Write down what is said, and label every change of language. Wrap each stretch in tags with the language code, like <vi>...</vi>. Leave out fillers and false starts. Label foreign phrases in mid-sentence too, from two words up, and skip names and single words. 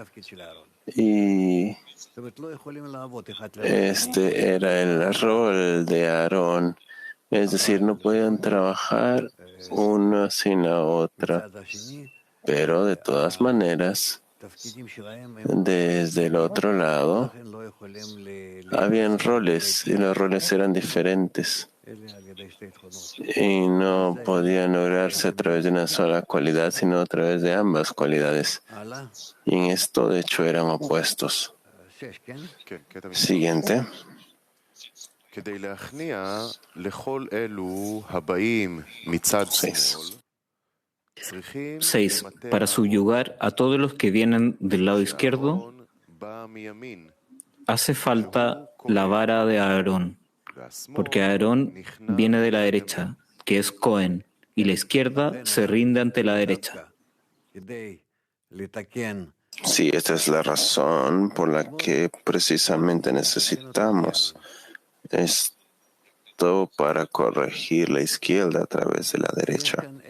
<es>y este era el rol de Aarón, es decir, no podían trabajar una sin la otra, pero de todas maneras, desde el otro lado, habían roles y los roles eran diferentes y no podían lograrse a través de una sola cualidad, sino a través de ambas cualidades. Y en esto, de hecho, eran opuestos. Siguiente.</es> <he>כדי להכניע לכל אלו הבאים מצד שמאל, 6.</he> <es>Para subyugar a todos los que vienen del lado izquierdo,</es> <he>בא מימין,</he> <es>hace falta la vara de Aarón, porque Aarón viene de la derecha, que es Cohen, y la izquierda se rinde ante la derecha. Sí, esta es la razón por la que precisamente necesitamos esto para corregir la izquierda a través de la derecha.</es>